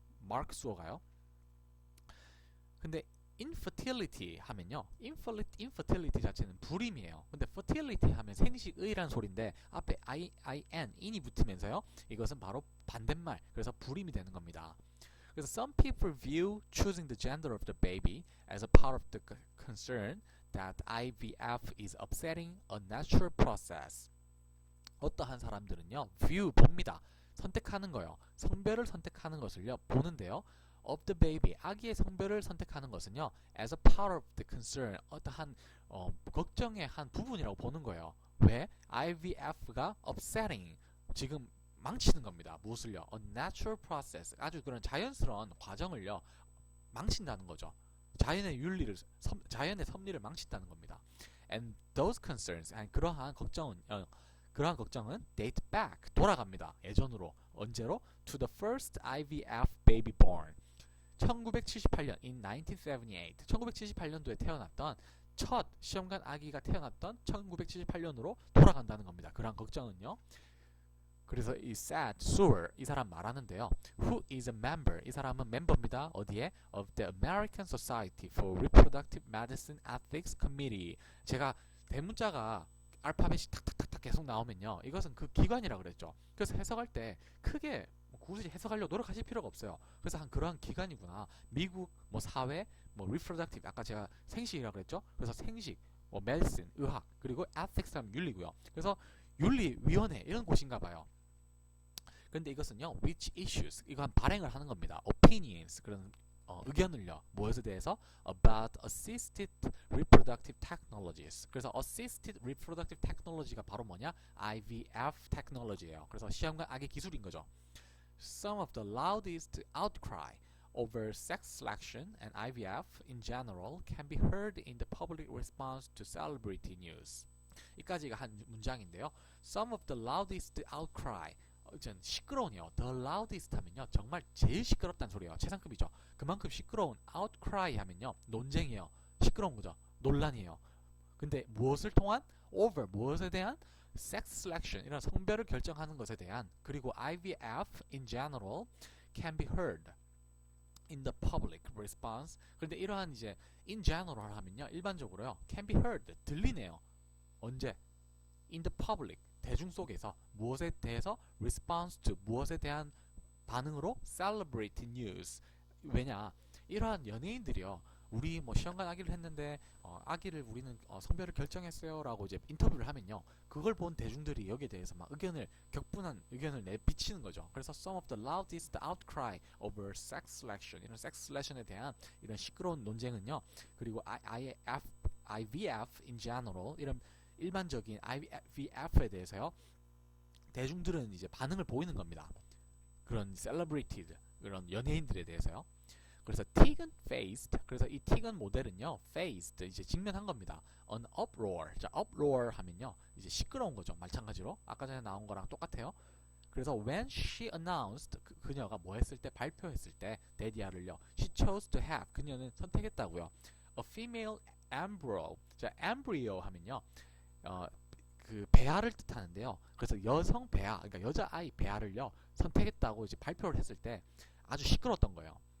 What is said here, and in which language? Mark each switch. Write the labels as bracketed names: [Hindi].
[Korean] 마크 소어가요. 근데 infertility 하면요, infertility 자체는 불임이에요. 근데 fertility 하면 생식의란 소리인데 앞에 in이 붙으면서요, 이것은 바로 반대말, 그래서 불임이 되는 겁니다. 그래서 [English] some people view choosing the gender of the baby as a part of the concern that IVF is upsetting a natural process. [Korean] 어떠한 사람들은요, view, 봅니다. 선택하는 거요. 성별을 선택하는 것을요, 보는데요. of the baby, 아기의 성별을 선택하는 것은요, as a part of the concern, 어떠한 걱정의 한 부분이라고 보는 거예요. 왜? IVF가 upsetting, 지금 망치는 겁니다. 무엇을요? A natural process, 아주 그런 자연스러운 과정을요, 망친다는 거죠. 자연의 섭리를 망친다는 겁니다. [English] And those concerns, [Korean] 그러한 걱정은 [English] date back, [Korean] 돌아갑니다. 예전으로. 언제로? [English] To the first IVF baby born. [Korean] 1978년, [English] in 1978, [Korean] 1978년도에 태어났던 첫 시험관 아기가 태어났던 1978년으로 돌아간다는 겁니다. 그러한 걱정은요. 그래서 이 [English] said Sewell, [Korean] 이 사람 말하는데요. [English] Who is a member? [Korean] 이 사람은 멤버입니다. 어디에? [English] Of the American Society for Reproductive Medicine Ethics Committee. [Korean] 제가 대문자가 알파벳이 탁탁탁탁 계속 나오면요, 이것은 그 기관이라고 그랬죠. 그래서 해석할 때 크게 뭐 굳이 해석하려고 노력하실 필요가 없어요. 그래서 한 그러한 기관이구나. 미국 뭐 사회, 뭐 reproductive, 아까 제가 생식이라고 그랬죠. 그래서 생식, 뭐 medicine, 의학, 그리고 ethics 하면 윤리고요. 그래서 윤리위원회 이런 곳인가 봐요. 근데 이것은요, [English] which issues, [Korean] 이거 한 발행을 하는 겁니다. opinions, 그런 의견을요, 무엇에 대해서? [English] about assisted reproductive technologies. [Korean] 그래서 assisted reproductive technology가 바로 뭐냐? IVF technology예요. 그래서 시험관 악의 기술인 거죠. [English] Some of the loudest outcry over sex selection and IVF in general can be heard in the public response to celebrity news. [Korean] 이까지가 한 문장인데요. [English] Some of the loudest outcry, 전 시끄러운요. [Korean] The loudest 하면요, 정말 제일 시끄럽다는 소리예요. 최상급이죠. 그만큼 시끄러운 outcry 하면요, 논쟁이에요. 시끄러운 거죠. 논란이에요. 근데 무엇을 통한? over, 무엇에 대한? [English] sex selection, [Korean] 이런 성별을 결정하는 것에 대한, 그리고 [English] IVF in general can be heard in the public response. [Korean] 그런데 이러한 이제 in general 하면요, 일반적으로요, can be heard, 들리네요. 언제? in the public, 대중 속에서. 무엇에 대해서? response to, 무엇에 대한 반응으로? [English] celebrity news. 왜냐? [Korean] 이러한 연예인들이요, 우리 뭐 시험관 아기를 했는데 아기를 우리는 성별을 결정했어요 라고 이제 인터뷰를 하면요, 그걸 본 대중들이 여기에 대해서 막 격분한 의견을 내비치는 거죠. 그래서 [English] some of the loudest outcry over sex selection, [Korean] 이런 sex selection에 대한 이런 시끄러운 논쟁은요, 그리고 IVF in general, 이런 일반적인 IVF에 대해서요, 대중들은 이제 반응을 보이는 겁니다. 그런 celebrated, 그런 연예인들에 대해서요. 그래서 [English] Tegan faced, [Korean] 그래서 이 Tegan 모델은요, faced, 이제 직면한 겁니다. [English] an uproar. [Korean] 자, uproar 하면요, 이제 시끄러운 거죠. 마찬가지로 아까 전에 나온 거랑 똑같아요. 그래서 [English] when she announced, [Korean] 그녀가 뭐 했을 때? 발표했을 때, 데디아를요, [English] she chose to have, [Korean] 그녀는 선택했다고요, [English] a female embryo. [Korean] 자, embryo 하면요, 그 배아를 뜻하는데요. 그래서 여성 배아, 그러니까 여자아이 배아를요, 선택했다고 이제 발표를 했을 때 아주 시끄러웠던 거예요.